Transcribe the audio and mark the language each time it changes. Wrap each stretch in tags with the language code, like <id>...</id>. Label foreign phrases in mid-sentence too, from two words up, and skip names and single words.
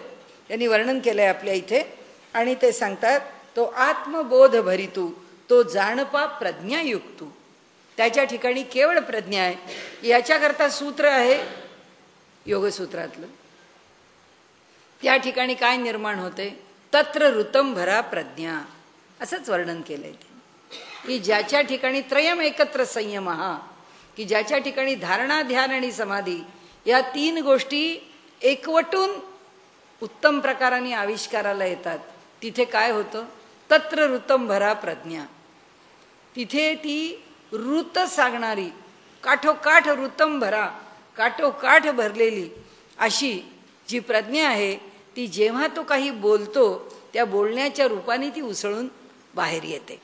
<mr>त्यांनी वर्णन केलंय आपल्या इथे आणि ते सांगतात तो आत्मबोध भरितू, तो जाणपा प्रज्ञायुक्तू, त्याच्या ठिकाणी केवळ प्रज्ञा आहे. याच्याकरता सूत्र आहे योगसूत्रातलं. त्या ठिकाणी काय निर्माण होते,</mr> <sa>तत्र ऋतम भरा प्रज्ञा,</sa> <mr>असंच वर्णन केलंय ते की ज्याच्या ठिकाणी त्रयम एकत्र संयम हा, की ज्याच्या ठिकाणी धारणा, ध्यान आणि समाधी या 3 गोष्टी एकवटून उत्तम प्रकाराने आविष्काराला येतात, तिथे काय होतं,</mr> <sa>तत्र ऋतम भरा प्रज्ञा.</sa> <mr>तिथे ती ऋत सांगणारी, काठोकाठ</mr> <sa>ऋतम भरा,</sa> <mr>काठोकाठ भरलेली अशी जी प्रज्ञा आहे ती जेव्हा तो काही बोलतो त्या बोलण्याच्या रूपाने ती उसळून बाहेर येते.</mr>